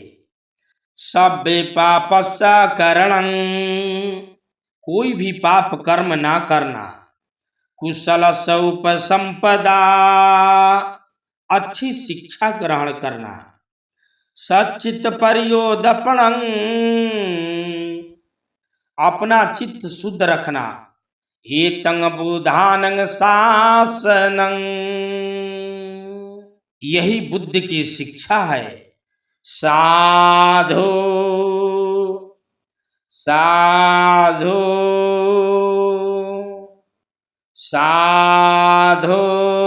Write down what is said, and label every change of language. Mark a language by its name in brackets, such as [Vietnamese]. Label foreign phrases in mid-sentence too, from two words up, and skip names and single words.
[Pali] सभ्य पापस्य करणं, [Hindi] कोई भी पाप कर्म ना करना। [Pali] कुशल उपसंपदा, [Hindi] अच्छी शिक्षा ग्रहण करना। [Pali] सच्चित परियोदपणं, [Hindi] अपना चित्त शुद्ध रखना। [Pali] एतं बुधानं शासनं, [Hindi] यही बुद्ध की शिक्षा है। [Pali] साधु साधु साधु।